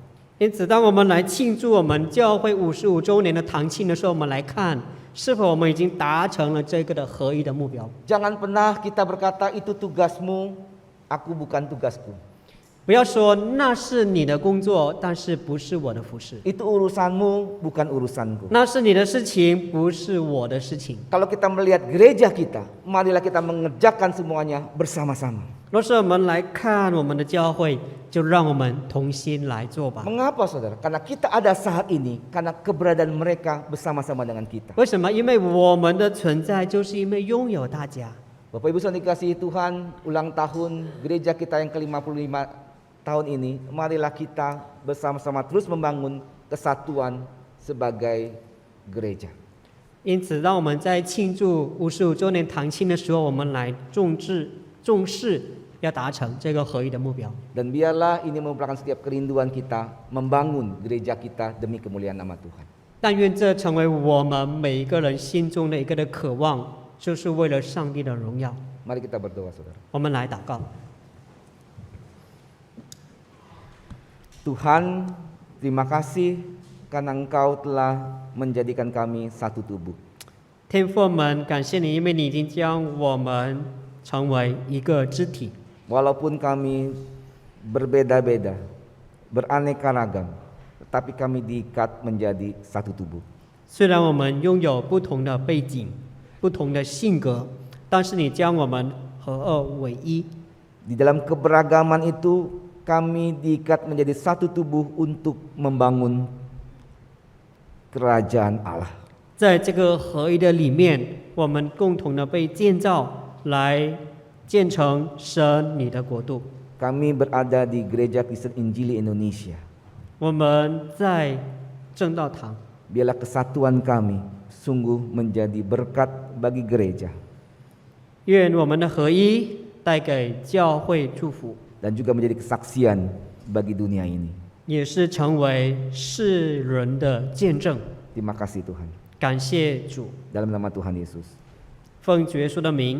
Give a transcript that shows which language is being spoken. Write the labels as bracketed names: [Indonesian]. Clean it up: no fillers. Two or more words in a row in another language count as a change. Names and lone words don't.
[Chinese] 因此，当我们来庆祝我们教会55周年的堂庆的时候，我们来看是否我们已经达成了这个的合一的目标。 [Indonesian] Jangan pernah kita berkata itu tugasmu, aku bukan tugasku. [Chinese] 不要说那是你的工作，但是不是我的服事； [Indonesian] Itu urusanmu, bukan urusanku. [Chinese] 那是你的事情，不是我的事情。 [Indonesian] Kalau kita melihat gereja kita, marilah kita mengerjakan semuanya bersama-sama. [Chinese] 若是我们来看我们的教会，就让我们同心来做吧。 [Indonesian] Mengapa saudara? Karena kita ada saat ini, karena keberadaan mereka bersama-sama dengan kita. [Chinese] 为什么？因为我们的存在，就是因为拥有大家。 [Indonesian] Bapak Ibu yang dikasihi Tuhan, ulang tahun gereja kita yang ke-55 tahun ini, marilah kita bersama-sama terus membangun kesatuan sebagai gereja. [Chinese] 因此，让我们在庆祝55周年堂庆的时候，我们来重视要达成这个合一的目标。 [Indonesian] Dan biarlah ini merupakan setiap kerinduan kita membangun gereja kita demi kemuliaan nama Tuhan. [Chinese] 但愿这成为我们每一个人心中的一个的渴望，就是为了上帝的荣耀。 [Indonesian] Mari kita berdoa saudara. [Chinese] 我们来祷告。 [Indonesian] Tuhan, terima kasih karena Engkau telah menjadikan kami satu tubuh. [Chinese] 天父们，感谢你，因为你已经将我们成为一个肢体。 [Indonesian] Walaupun kami berbeda-beda, beraneka ragam, tetapi kami diikat menjadi satu tubuh. [Chinese] 虽然我们拥有不同的背景、不同的性格，但是你将我们合二为一。 [Indonesian] Di dalam keberagaman itu kami diikat menjadi satu tubuh untuk membangun kerajaan Allah. [Chinese] 在这个合一的里面，我们共同的被建造来建成神你的国度。 [Indonesian] Kami berada di Gereja Kristen Injili Indonesia. [Chinese] 我们在正道堂， [Indonesian] Biarlah kesatuan kami sungguh menjadi berkat bagi gereja [Chinese] 愿我们的合一带给教会祝福， [Indonesian] dan juga menjadi kesaksian bagi dunia ini. [Chinese] 也是成为世人的见证。 [Indonesian] Terima kasih Tuhan. [Chinese] 感谢主， [Indonesian] Dalam nama Tuhan Yesus. [Chinese] 奉主耶稣的名，